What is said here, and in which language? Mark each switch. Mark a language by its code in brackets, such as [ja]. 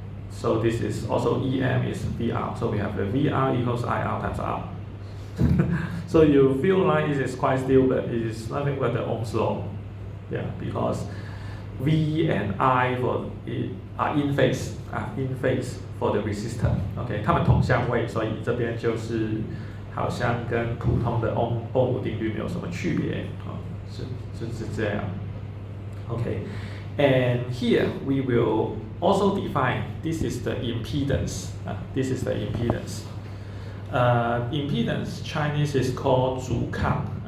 [en] So this is also EM is VR. So we have the VR equals IR times R. So you feel like it is quite stupid. It is nothing but the Ohm's law. Yeah, because V and I are in phase for the resistor. [zh] Okay, 它们同相位，所以这边就是好像跟普通的欧姆定律没有什么区别是这样。 [en] Okay, and here we will also define this is the impedance. This is the impedance. Impedance Chinese is called 阻抗.